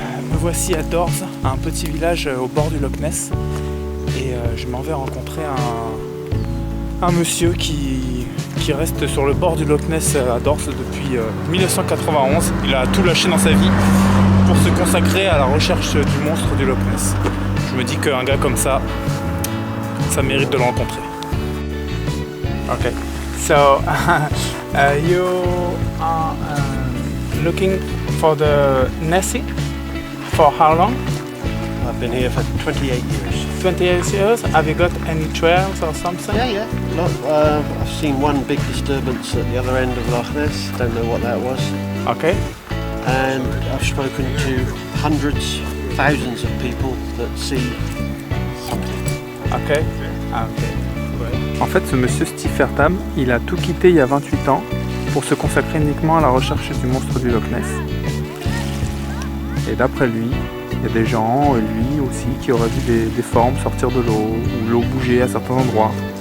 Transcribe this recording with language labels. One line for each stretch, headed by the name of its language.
French: Me voici à Dors, un petit village au bord du Loch Ness et je m'en vais rencontrer un monsieur qui reste sur le bord du Loch Ness à Dors depuis 1991. Il a tout lâché dans sa vie pour se consacrer à la recherche du monstre du Loch Ness. Je me dis qu'un gars comme ça mérite de le rencontrer.
English: Ok, so you are looking for the Nessie? For how long? I've been here for 28 years. 28 years? Have you got any trails or something? Yeah. I've seen one big disturbance at the other end of Loch Ness. Don't know what that was. Okay. And I've spoken to hundreds, thousands of people that see something. Okay.
French: En fait, ce monsieur Steve Fertam, il a tout quitté il y a 28 ans pour se consacrer uniquement à la recherche du monstre du Loch Ness. Et d'après lui, il y a des gens, lui aussi, qui auraient vu des formes sortir de l'eau, ou l'eau bouger à certains endroits.